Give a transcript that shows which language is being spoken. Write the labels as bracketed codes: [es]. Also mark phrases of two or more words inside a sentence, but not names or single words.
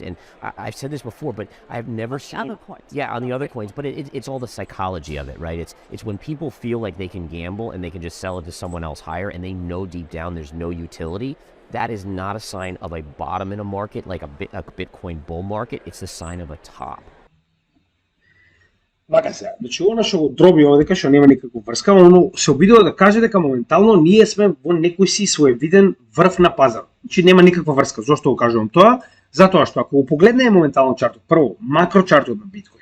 [en] And I've said this before, but I've never seen other coins. Yeah, on the other coins, but it's all the psychology of it, right? It's when people feel like they can gamble and they can just sell it to someone else higher, and they know deep down there's no utility. That is not a sign of a bottom in a market, like a Bitcoin bull market. It's the sign of a top. [mk] Вака се, значи она што го дроби овдека што нема никаква врска, оно се обидува да каже дека моментално ние сме во некој си своевиден врв на пазар. Значи нема никаква врска. Зошто го кажувам тоа? Затоа што ако го погледнеме моментално чартот, прво макро чартот на биткоин.